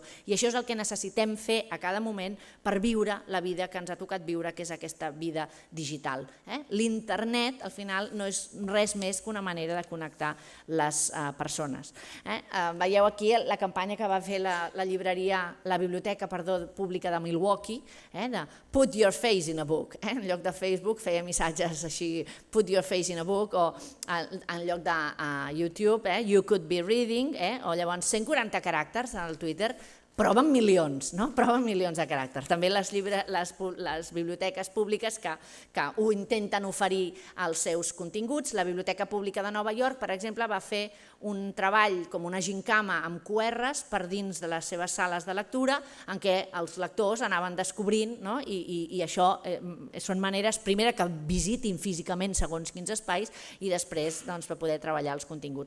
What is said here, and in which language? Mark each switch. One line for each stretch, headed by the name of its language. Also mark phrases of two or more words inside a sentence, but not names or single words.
Catalan: I això és el que necessitem fer a cada moment per viure la vida que ens ha tocat viure, que és aquesta vida digital. L'internet, al final, no és res més que una manera de connectar les persones. Veieu aquí la campanya que va fer la biblioteca pública de Milwaukee, de
English: Put your face in a book.
Catalan: En lloc de Facebook feia missatges així,
English: Put your face in a book,
Catalan: o en lloc de YouTube,
English: You could be reading,
Catalan: o llavors 140 caràcters al Twitter, prova amb milions, prova amb milions de caràcters. També les biblioteques públiques que ho intenten oferir als seus continguts. La Biblioteca Pública de Nova York, per exemple, va fer un treball com una gincama amb QRs per dins de les seves sales de lectura en què els lectors anaven descobrint, i això són maneres, primera, que visitin físicament segons quins espais i després per poder treballar els continguts.